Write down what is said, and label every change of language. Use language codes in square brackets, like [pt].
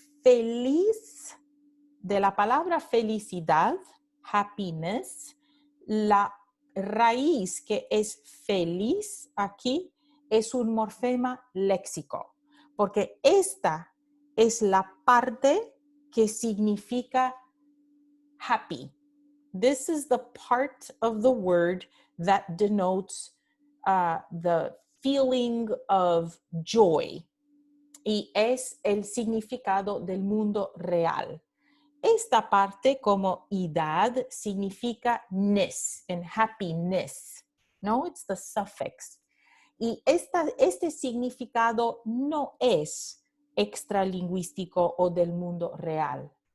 [es] Feliz, de la palabra felicidad, happiness, la raíz que es feliz aquí es un morfema léxico, porque esta es la parte que significa happy. [en] This is the part of the word that denotes the feeling of joy. [es] Y es el significado del mundo real. Esta parte como idad significa ness, en happiness, ¿no? [en] It's the suffix. [es] Y este significado no es extralingüístico o del mundo real.